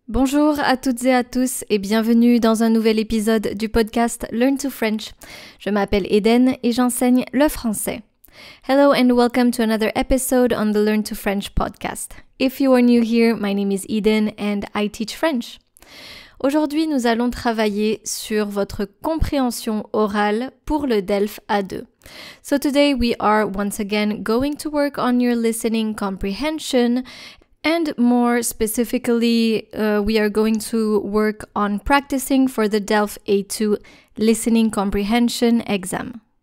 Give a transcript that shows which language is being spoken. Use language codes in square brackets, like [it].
[fr] Bonjour à toutes et à tous et bienvenue dans un nouvel épisode du podcast Learn to French. Je m'appelle Eden et j'enseigne le français. [en] Hello and welcome to another episode on the Learn to French podcast. If you are new here, my name is Eden and I teach French. [fr] Aujourd'hui, nous allons travailler sur votre compréhension orale pour le DELF A2. [en] So today we are once again going to work on your listening comprehension. And more specifically, we are going to work on practicing for the DELF A2 listening comprehension exam.